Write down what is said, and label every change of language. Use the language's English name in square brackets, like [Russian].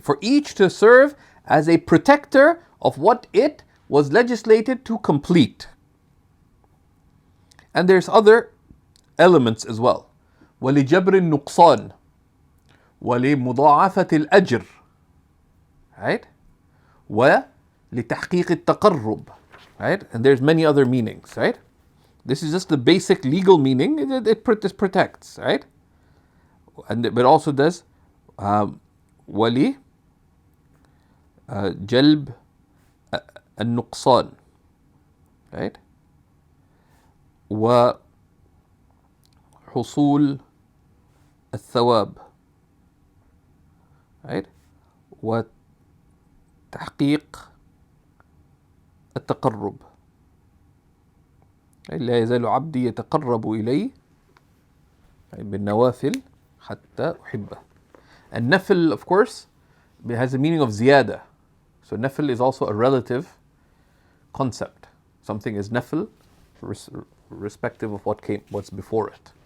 [English] For each to serve as a protector of what it was legislated to complete. And there's other elements as well. [Arabic] ولجبر النقصان ولمضاعفة الأجر, right? ولتحقيق التقرب, right? [English] And there's many other meanings, right? This is just the basic legal meaning. It protects, right? But also does [Arabic] ولي جلب النقصان, [English] right? [Arabic] وحصول الثواب, right? وتحقيق التقرب. لا يزال عبدي يتقرب إلي بالنوافل حتى أحبه. [English] And nafil, of course, has the meaning of ziyada. So nafil is also a relative concept. Something is nafil, respective of what's before it.